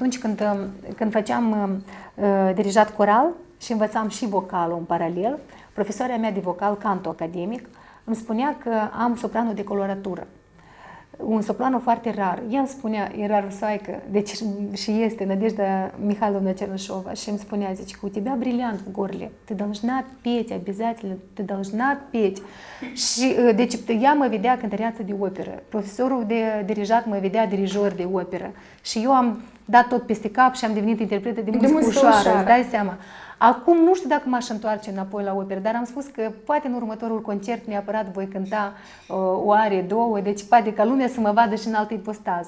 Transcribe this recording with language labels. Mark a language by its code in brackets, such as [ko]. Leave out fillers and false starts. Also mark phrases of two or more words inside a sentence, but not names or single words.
[ro] Atunci când făceam dirijat coral și învățam și vocalul în paralel, profesoara mea de vocal, canto academic, îmi spunea că am sopranul de coloratură. Un sopranul foarte rar. Ea îmi spunea, era rusoaică, deci și este Надежда Михайловна Чернышова, și îmi spunea, zice, că [ru] у тебя бриллиант в горле, ты должна петь, обязательно, ты должна петь. [ro] Și, deci, ea mă vedea cântăreață de operă, profesorul de dirijat mă vedea dirijor de operă și eu am dat tot peste cap și am devenit interpretă de muzică ușoară, îți dai seama. Acum nu știu dacă m-aș întoarce înapoi la operă, dar am spus că poate în următorul concert neapărat voi cânta o arie, două, deci poate ca lumea să mă vadă și în altă ipostază.